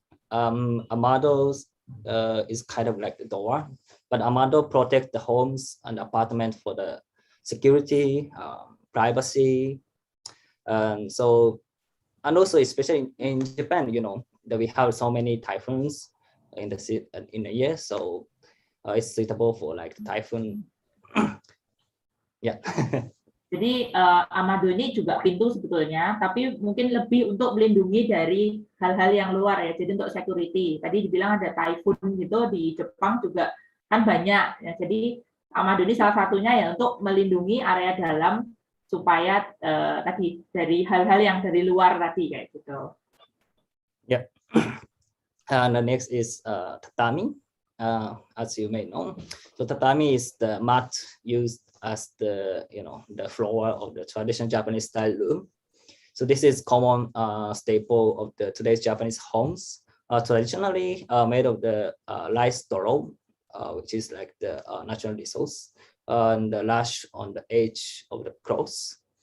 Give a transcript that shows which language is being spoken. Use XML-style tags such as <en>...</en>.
<en>Amados is kind of like the door, but amado protect the homes and apartment for the security, privacy, and also especially in Japan, that we have so many typhoons in the year, so it's suitable for like the typhoon. Yeah.</en> <id>Jadi amado ini juga pintu sebetulnya, tapi mungkin lebih untuk melindungi dari hal-hal yang luar ya. Jadi untuk security. Tadi dibilang ada typhoon gitu di Jepang juga kan banyak. Ya. Jadi amado ini salah satunya ya untuk melindungi area dalam supaya tadi dari hal-hal yang dari luar tadi kayak gitu.</id> <en>Yeah. And the next is tatami. As you may know, so tatami is the mat used as the the floor of the traditional Japanese style room. So this is common staple of the today's Japanese homes, traditionally made of the rice straw, which is like the natural resource, and the lash on the edge of the cross.</en>